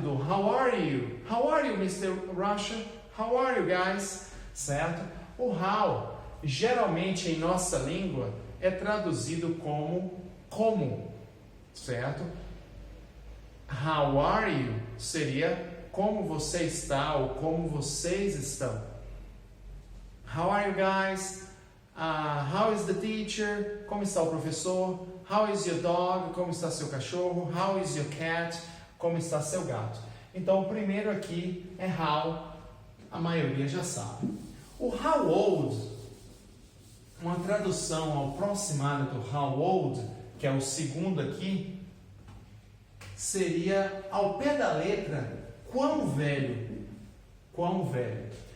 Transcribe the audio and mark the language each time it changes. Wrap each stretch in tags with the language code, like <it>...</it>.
<en>Do how are you? How are you, Mr. Rocha? How are you, guys?</en> <pt>Certo? O how, geralmente em nossa língua, é traduzido como, certo?</pt> <en>How are you</en> <pt>seria como você está ou como vocês estão.</pt> <en>How are you guys? How is the teacher?</en> <pt>Como está o professor?</pt> <en>how is your dog?</en> <pt>Como está seu cachorro?</pt> <en>How is your cat?</en> <pt>Como está seu gato? Então, o primeiro aqui é how, a maioria já sabe. O how old, uma tradução aproximada do how old, que é o segundo aqui, seria ao pé da letra, quão velho? Quão velho?</pt>